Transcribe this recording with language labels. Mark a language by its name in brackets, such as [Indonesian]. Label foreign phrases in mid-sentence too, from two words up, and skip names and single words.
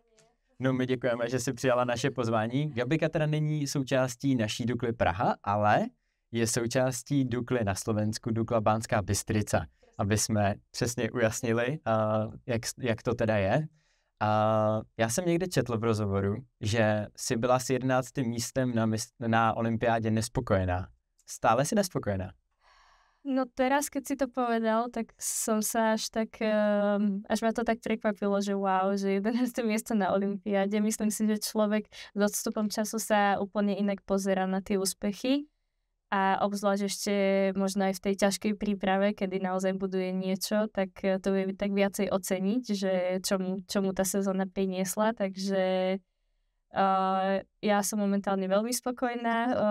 [Czech] No, my děkujeme, že jsi přijala naše pozvání. Gabika teda není součástí naší Dukly Praha, ale je součástí Dukly na Slovensku, Dukla Banská Bystrica, aby jsme přesně ujasnili, jak to teda je. Já jsem někde četl v rozhovoru, že jsi byla s 11. místem na olympiádě nespokojená. [Slovak] Stále si nespokojená? No teraz, keď si to povedal, tak som sa až ma to tak prekvapilo, že wow, že 11. miesto na olympiáde. Myslím si, že človek s odstupom času sa úplne inak pozerá na tie úspechy a obzvlášť ešte možno aj v tej ťažkej príprave, kedy naozaj buduje niečo, tak to vie tak viacej oceniť, že čomu tá sezóna priniesla, takže ja som momentálne veľmi spokojná.